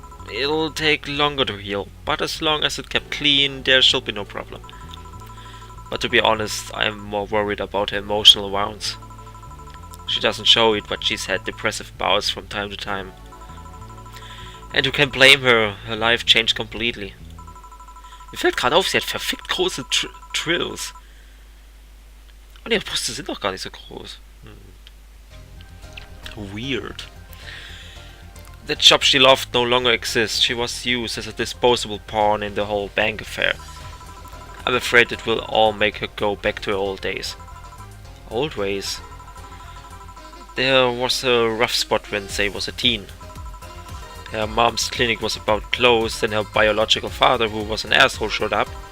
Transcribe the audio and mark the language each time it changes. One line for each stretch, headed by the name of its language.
English: It'll take longer to heal, but as long as it kept clean, there should be no problem. But to be honest, I'm more worried about her emotional wounds. She doesn't show it, but she's had depressive bouts from time to time. And who can blame her? Her life changed completely.
German: Mir fällt gerade auf, sie hat verfickt große Trills. Und ihre Brüste sind doch gar nicht so groß.
English: Weird. The job she loved no longer exists. She was used as a disposable pawn in the whole bank affair. I'm afraid it will all make her go back to her old days. Old ways? There was a rough spot when Say was a teen. Her mom's clinic was about closed, and her biological father, who was an asshole, showed up.